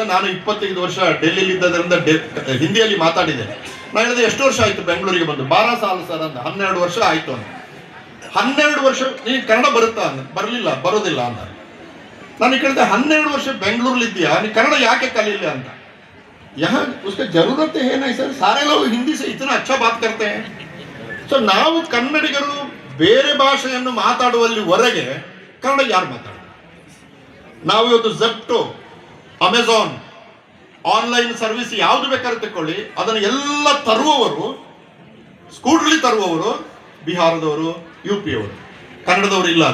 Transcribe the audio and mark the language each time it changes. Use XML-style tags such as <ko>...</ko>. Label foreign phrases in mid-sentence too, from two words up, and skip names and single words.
<kn>ನಾನು 25 ವರ್ಷ ಡೆಲ್ಲಿಲಿ ಇದ್ದದರಿಂದ ಹಿಂದಿಯಲ್ಲಿ ಮಾತಾಡಿದೆ. ನಾನು ಹೇಳಿದೆ ಎಷ್ಟು ವರ್ಷ ಆಯ್ತು ಬೆಂಗಳೂರಿಗೆ ಬಂದು? 12 ಸಾಲ ಸರ್ ಅಂದ. 12 ವರ್ಷ ಆಯ್ತು ಅಂದ. 12 ವರ್ಷ ನೀನು ಕನ್ನಡ ಬರುತ್ತಾ ಅಂದ. ಬರಲಿಲ್ಲ, ಬರೋದಿಲ್ಲ ಅಂದ. ನಾನು ಕೇಳಿದೆ 12 ವರ್ಷ ಬೆಂಗಳೂರಲ್ಲಿ ಇದ್ದೀಯಾ, ನೀನು ಕನ್ನಡ ಯಾಕೆ ಕಲಿಲ್ಲ ಅಂತ.</kn> <hi>यहाँ उसका जरूरत है ना सर, सारे लोग हिंदी से इतना अच्छा बात करते हैं.</hi> <kn>ಸೊ ನಾವು ಕನ್ನಡಿಗರು ಬೇರೆ ಭಾಷೆಯನ್ನು ಮಾತಾಡುವಲ್ಲಿವರೆಗೆ ಕನ್ನಡ ಯಾರು ಮಾತಾಡ? ನಾವು ಇವತ್ತು ಝೆಪ್ಟೋ, ಅಮೆಝಾನ್, ಆನ್ಲೈನ್ ಸರ್ವಿಸ್ ಯಾವುದು ಬೇಕಾದ್ರೆ ತಗೊಳ್ಳಿ, ಅದನ್ನು ಎಲ್ಲ ತರುವವರು, ಸ್ಕೂಟ್ರಲ್ಲಿ ತರುವವರು ಬಿಹಾರದವರು, UP ಅವರು, ಕನ್ನಡದವರು ಇಲ್ಲ.</kn>